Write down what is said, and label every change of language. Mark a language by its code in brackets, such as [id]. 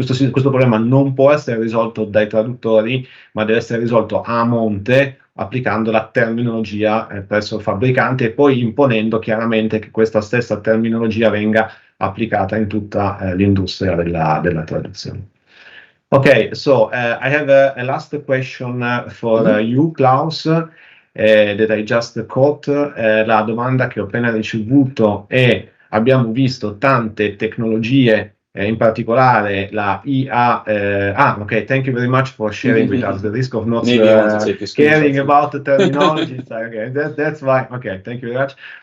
[it] Questo problema non può essere risolto dai traduttori, ma deve essere risolto a monte applicando la terminologia presso il fabbricante e poi imponendo chiaramente che questa stessa terminologia venga applicata in tutta l'industria della traduzione. [en] Ok, so I have a last question for you, Klaus, that I just caught. [it] La domanda che ho appena ricevuto è: abbiamo visto tante tecnologie, in particolare la IA. [en] Okay, thank you very much for sharing with us. The risk of not caring about the terminology. Okay, that's why. Okay, thank you very much.